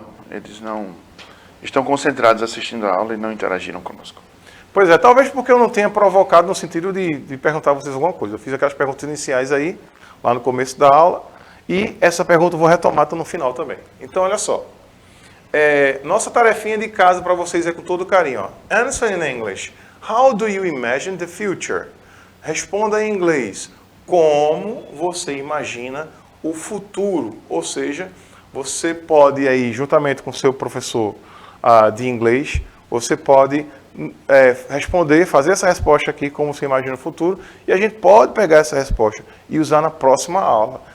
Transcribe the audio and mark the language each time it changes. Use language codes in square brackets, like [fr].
[pt] Eles não estão concentrados assistindo a aula e não interagiram conosco. Pois é, talvez porque eu não tenha provocado no sentido de perguntar a vocês alguma coisa. Eu fiz aquelas perguntas iniciais aí, lá no começo da aula, e essa pergunta eu vou retomar no final também. Então, olha só. Nossa tarefinha de casa para vocês é com todo carinho. Ó. [en] Answer in English. How do you imagine the future? [pt] Responda em inglês. Como você imagina o futuro? Ou seja, você pode aí, juntamente com o seu professor de inglês, você pode responder, fazer essa resposta aqui, como você imagina o futuro, e a gente pode pegar essa resposta e usar na próxima aula.